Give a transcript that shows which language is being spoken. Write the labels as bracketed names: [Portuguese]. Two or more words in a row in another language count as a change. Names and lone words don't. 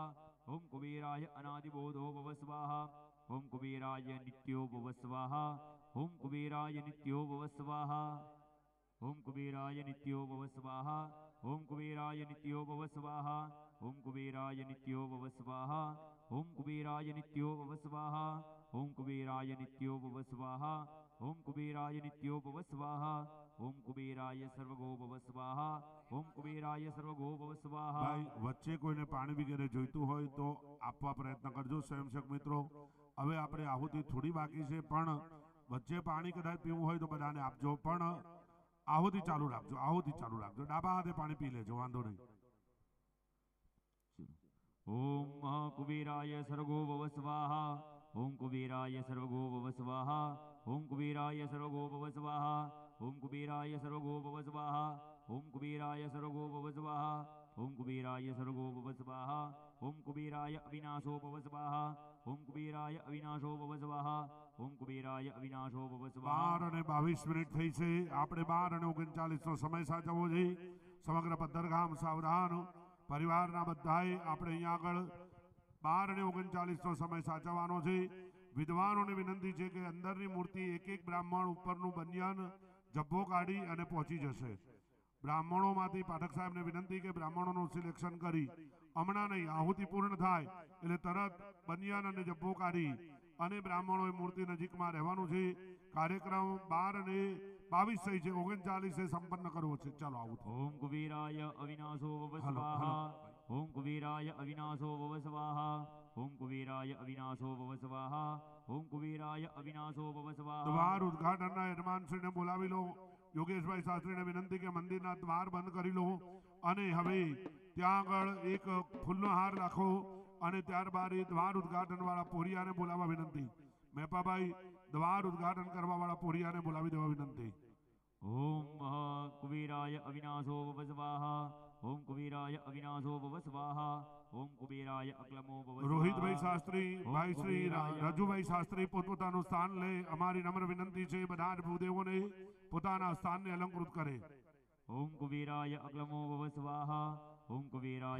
[Sanskrit] ओम कुबेराय अनादिबोधो भव स्वाहा ओम कुबेराय नित्यो भव स्वाहा ओम कुबेराय नित्यो भव स्वाहा ओम कुबेराय नित्यो भव स्वाहा ओम कुबेराय नित्यो भव स्वाहा ओम कुबेराय नित्यो भव स्वाहा ओम कुबेराय नित्यो भव स्वाहा ओम कुबेराय नित्यो भव स्वाहा ओम कुबेराय नित्यो भव स्वाहा ओम कुबेराय सर्वगो भव स्वाहा ओम कुबेराय सर्वगो भव स्वाहा [Gujarati] ભાઈ વચ્ચે કોઈને પાણી વગેરે જોઈતું હોય તો આપવા પ્રયત્ન કરજો સ્વયંસેવક મિત્રો. હવે આપણે આહુતિ થોડી બાકી છે પણ વચ્ચે પાણી કદાચ પીવું હોય તો બધાને આપજો, પણ આહુતિ ચાલુ રાખજો, આહુતિ ચાલુ રાખજો. ડાબા હાથે પાણી પી લેજો, વાંધો નહીં. [Sanskrit] ओम महाकुबेराय सर्वगो भव स्वाहा ओम कुबेराय सर्वगो भव स्वाहा ओम कुबेराय सर्वगो भव स्वाहा ओम कुबेराय सर्वगो भव स्वाहा ओम कुबेराय सर्वगो भव स्वाहा ओम कुबेराय सर्वगो भव स्वाहा ओम कुबेराय अविनाशो भव स्वाहा ओम कुबेराय अविनाशो भव स्वाहा ओम कुबेराय अविनाशो भव स्वाहा. [Gujarati] 12:22 થઈ છે. આપણે 12:39 સમય સાચવવો છે. સમગ્ર પદ્ધરગામ સાવધાન. પરિવારના બધાએ આપણે અહીંયા આગળ 12:39 સમય સાચવવાનો છે. વિદ્વાનોને વિનંતી છે કે અંદરની મૂર્તિ એક એક બ્રાહ્મણ ઉપરનું બનિયાન જબ્બો કાઢી અને પહોંચી જશે. બ્રાહ્મણોમાંથી પાઠક સાહેબને વિનંતી કે બ્રાહ્મણોનું સિલેક્શન કરી હમણાં નહીં, આહુતિ પૂર્ણ થાય એટલે તરત બનિયાન અને જબ્બો કાઢી અને બ્રાહ્મણોએ મૂર્તિ નજીકમાં રહેવાનું છે. કાર્યક્રમ 12:22 થઈ છે, 39 સંપન્ન કરવો છે. ચાલો આવું. [Sanskrit] ओम कुबेराय अविनाशो भव स्वाहा ओम कुबेराय अविनाशो भव स्वाहा ओम कुबेराय अविनाशो भव स्वाहा ओम कुबेराय अविनाशो भव स्वाहा. [Gujarati] દ્વાર ઉદ્ઘાટનના યજમાનશ્રીને બોલાવી લો. યોગેશભાઈ શાસ્ત્રીને વિનંતી કે મંદિરના દ્વાર બંધ કરી લો અને હવે ત્યાં આગળ એક ફૂલનો હાર રાખો અને ત્યારબાદ એ દ્વાર ઉદ્ઘાટન વાળા પોરિયાને બોલાવવા વિનંતી. મેપાભાઈ દ્વાર ઉદ્ઘાટન કરવા વાળા પોરિયાને બોલાવી દેવા વિનંતી. [Sanskrit] ओम कुबेराय अविनाशो भव स्वाहा ओम कुबेराय अविनाशो भव स्वाहा ओम कुबेराय अक्लमो भव स्वाहा [Gujarati] રોહિતભાઈ શાસ્ત્રી ઓમ ભાઈ શ્રી કુબેરાય રજુભાઈ શાસ્ત્રી પોતપોતાનું સ્થાન લે અમારી નમ્ર વિનંતી છે બધા જ ભૂદેવોને પોતાના સ્થાનને અલંકૃત કરે [Sanskrit] ओम कुबेराय अक्लमो भव स्वाहा ओम कुबेराय